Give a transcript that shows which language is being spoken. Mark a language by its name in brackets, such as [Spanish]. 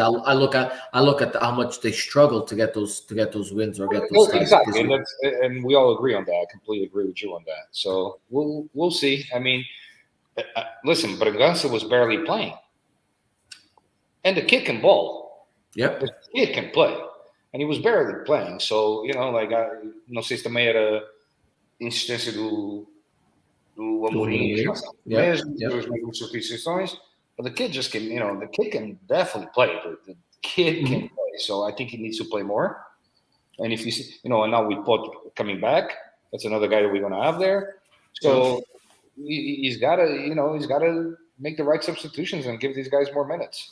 [English] I look at how much they struggle to get those wins or get those ties. exactly, and we all agree on that. I completely agree with you on that. So we'll see. I mean, listen, Bragança was barely playing. And the kid can ball. Yep. The kid can play. And he was barely playing. So, you know, like, [Portuguese] não sei se também era insistência do Amorim. Os mesmos substituições. [English] But the kid just can, you know, the kid can definitely play. The kid can play. So I think he needs to play more. And if you see, you know, and now we put coming back, that's another guy that we're going to have there. So he's got to make the right substitutions and give these guys more minutes.